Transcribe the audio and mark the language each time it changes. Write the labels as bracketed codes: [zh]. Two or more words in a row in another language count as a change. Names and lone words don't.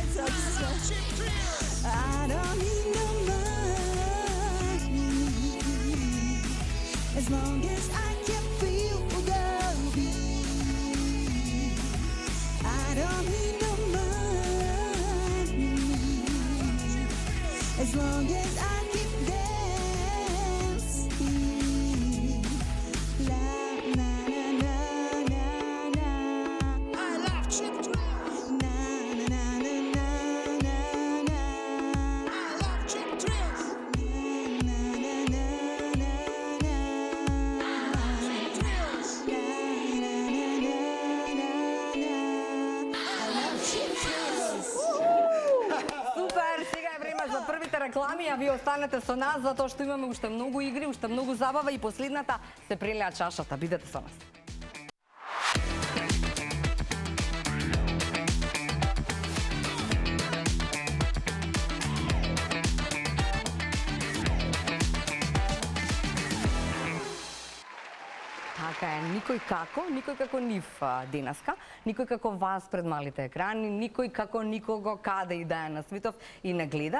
[en] So I don't need no money as long as I can feel the beat. I don't need no money as long as I keep dancing. La na na na na na. I love cheap thrills. Na na na na na na. I love cheap thrills. Na na na na na. I love cheap thrills. Na na na na na na. I love cheap thrills. [mk] Супер, сега е време за првите реклами, а вие останете со нас затоа што имаме уште многу игри, уште многу забава и последната се прелеа чашата. Бидете со нас. Така е, никој како нив денеска, никој како вас пред малите екрани, никој како никого каде и да е на светов и не гледа.